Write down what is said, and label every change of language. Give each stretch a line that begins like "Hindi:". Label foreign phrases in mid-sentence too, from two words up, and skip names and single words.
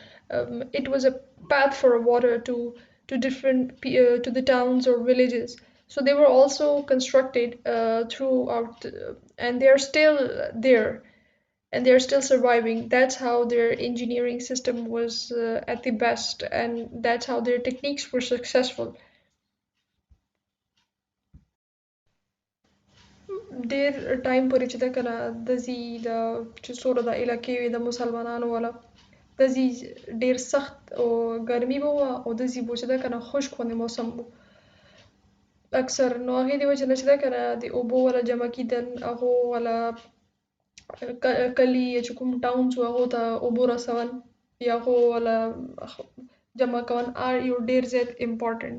English: It was a path for water to different to the towns or villages. So they were also constructed throughout, and they're still there, and they're still surviving. That's how their engineering system was at the best, and that's how their techniques were successful.
Pashto: ډېر ټایم پورې چې ده که نه دځي د چې څومره د علاقې وې د مسلمانانو والا دځي ډېر سخت او ګرمي به وه او دځي به چې ده که نه خشک غوندې موسم و اکثر نو هغې د وجې نه چې ده که نه د اوبو والا جمع کېدل هغو والا کلي چې کوم ټاونز وو هغو ته اوبه رسول یا هغو والا جمع کول یو ډېر زیات امپارټنټ